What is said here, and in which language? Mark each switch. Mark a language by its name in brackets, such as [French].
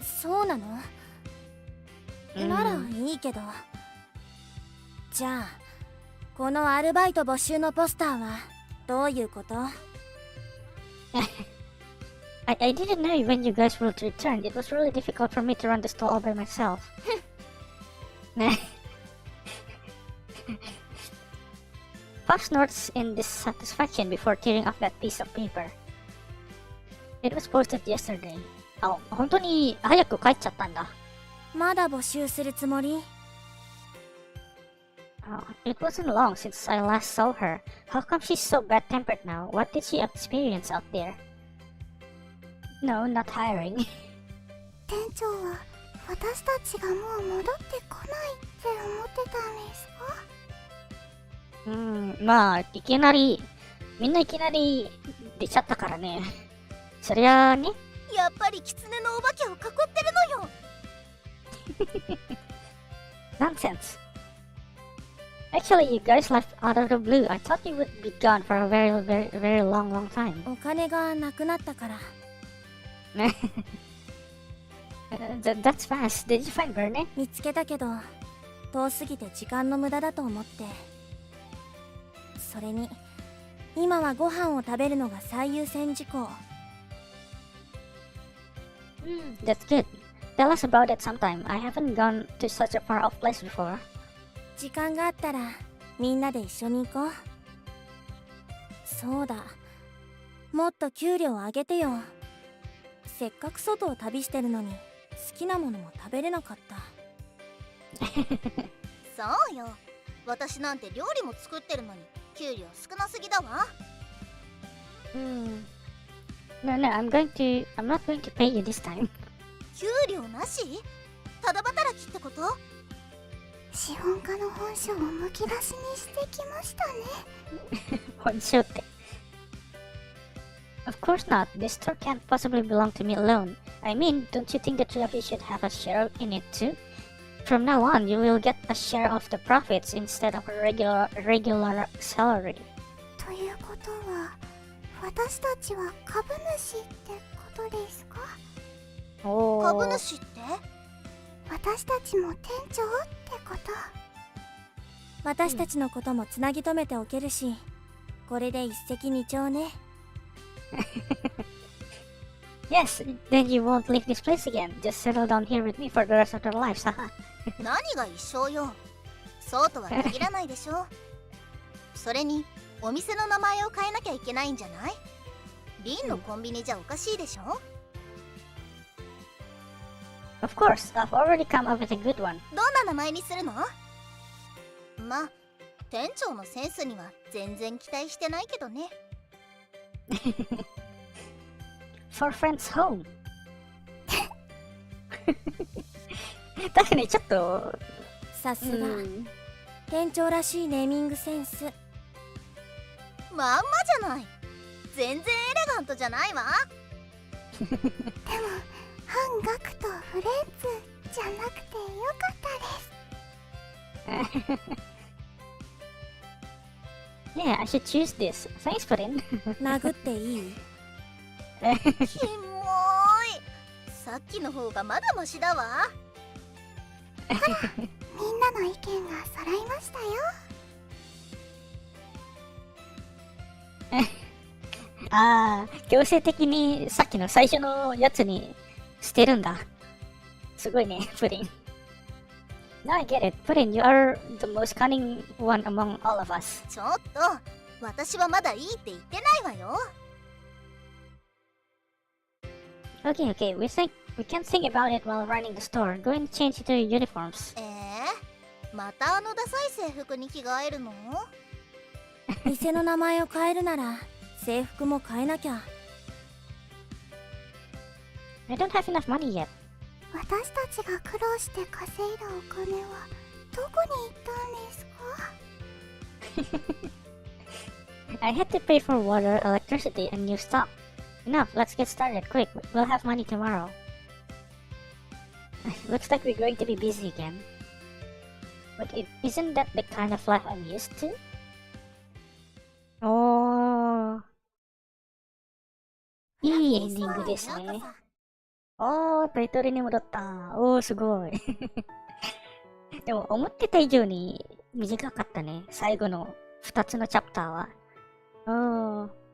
[Japanese] そうなの？ならいいけど。じゃあ、このアルバイト募集のポスターはどういうこと？ [English] I didn't know when you guys would return. It was really difficult for me to run the store all by myself. Puff snorts in dissatisfaction before tearing off that piece of paper. It was posted yesterday. [Japanese] あ、本当に早く帰っちゃったんだ。まだ募集するつもり？ [English] It wasn't long since I last saw her. How come she's so bad-tempered now? What did she experience out there? No, not hiring. [Japanese] 店長は私たちがもう戻ってこないって思ってたんですか？まあ、みんないきなり出ちゃったからね。そりゃあね。やっぱり狐のお化けを囲ってるのよ。 [English] Nonsense. Actually, you guys left out of the blue. I thought you would be gone for a very, very, very long, long time. [Japanese] お金がなくなったから。 [English] That's fast. Did you find Verne? [Japanese] 見つけたけど、遠すぎて時間の無駄だと思って。それに、今はご飯を食べるのが最優先事項。 [English] That's good. Tell us about it sometime. I haven't gone to such a far off place before. [Japanese] 時間があったらみんなで一緒に行こう。そうだ、もっと給料上げてよ。せっかく外を旅してるのに好きなものも食べれなかった。そうよ、私なんて料理も作ってるのに給料少なすぎだわ。 [English] No, I'm not going to pay you this time. [Japanese] 給料なし？ただ働きってこと？資本家の本性をむき出しにしてきましたね。本性って。 [English] Of course not. This store can't possibly belong to me alone. I mean, don't you think the three of you should have a share in it too? From now on, you will get a share of the profits instead of a regular salary. [Japanese] ということは、私たちは株主ってことですか？株主って？私たちも店長ってこと？私たちのこともつなぎ止めておけるし、これで一石二鳥ね。 [English] Yes, then you won't leave this place again. Just settle down here with me for the rest of your lives, haha. [Japanese] 何が一生よ。そうとは限らないでしょ。それに、お店の名前を変えなきゃいけないんじゃない？リンのコンビニじゃおかしいでしょ。 [English] Of course, I've already come up with a good one. [Japanese] どんな名前にするの？ま、店長のセンスには全然期待してないけどね。 [English] for friends home. [Japanese] 確かにちょっと、さすが店長らしいネーミングセンス。まんまじゃない。全然エレガントじゃないわ。でも半額とフレンズじゃなくてよかったです。 [English] Yeah, I should choose this. Thanks, Puddin. [Japanese] 殴っていい？キモーい。さっきの方がまだマシだわ。みんなの意見が揃いましたよ。ああ、強制的にさっきの最初のやつに捨てるんだ。すごいね、プリン。 [English] Now I get it. Puddin, you are the most cunning one among all of us. [Japanese] ちょっと、私はまだいいって言ってないわよ。 [English] Okay, okay. We can think about it while running the store. Go and change into your uniforms. [Japanese] またあのダサい制服に着替えるの？店の名前を変えるなら制服も変えなきゃ。 [English] I don't have enough money yet. [Japanese] 私たちが苦労して稼いだお金はどこに行ったんですか？ [English] I had to pay for water, electricity, and new stock. Enough, let's get started quick. We'll have money tomorrow. Looks like we're going to be busy again. But isn't that the kind of life I'm used to? Oh. [Japanese] いいエンディングですね。おー、タイトルに戻った。おー、すごい。でも、思ってた以上に短かったね。最後の2つのチャプターは。